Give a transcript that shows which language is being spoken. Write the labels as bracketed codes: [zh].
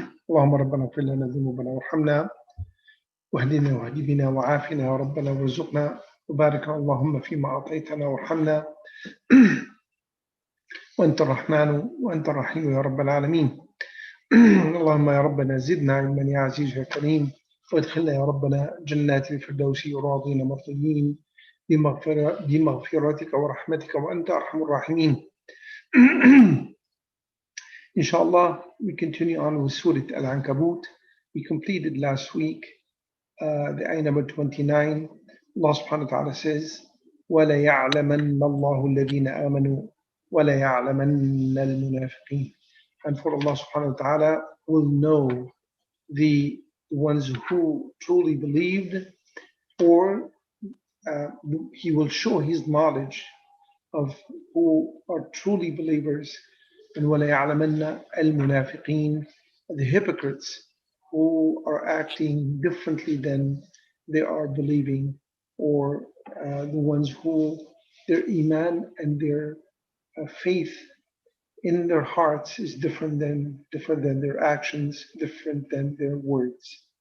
[ar] اللهم ربنا اغفر لنا ذنوبنا وارحمنا واهدنا واهد بنا وعافنا يا ربنا وارزقنا وبارك اللهم فيما أعطيتنا وارحمنا وأنت الرحمن وأنت الرحيم يا رب العالمين. اللهم يا ربنا زدنا علما يا عزيز يا كريم، وادخلنا يا ربنا جنات الفردوس راضين مرضيين بمغفرتك ورحمتك وأنت أرحم الراحمين. [en] Inshallah, we continue on with Surah Al-Ankabut. We completed last week the ayah number 29. Allah subhanahu wa ta'ala says, وَلَيَعْلَمَنَّ اللَّهُ الَّذِينَ آمَنُوا وَلَيَعْلَمَنَّ الْمُنَافِقِينَ. And for Allah subhanahu wa ta'ala will know the ones who truly believed, or He will show His knowledge of who are truly believers. And وَلَيَعْلَمَنَّ الْمُنَافِقِينَ, the hypocrites who are acting differently than they are believing, or the ones who their iman and their faith in their hearts is different than their actions, different than their words.